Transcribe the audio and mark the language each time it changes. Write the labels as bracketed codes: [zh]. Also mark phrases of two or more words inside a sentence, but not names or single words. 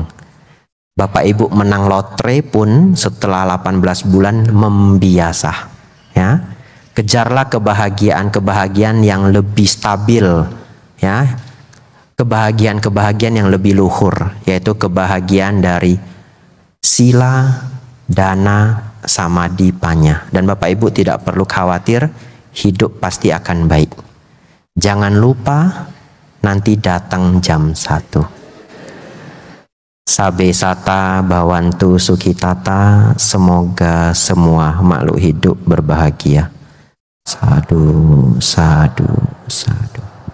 [id] Bapak Ibu menang lotre pun setelah 18 bulan membiasa. Ya. Kejarlah kebahagiaan yang lebih stabil, ya. Kebahagiaan yang lebih luhur, yaitu kebahagiaan dari sila, dana, samadhi, panya. Dan Bapak Ibu tidak perlu khawatir, hidup pasti akan baik. Jangan lupa nanti datang jam 1. [pi] Sabe sata bawantu sukitata, [id] semoga semua makhluk hidup berbahagia. [pi] Sadu, sadu, sadu.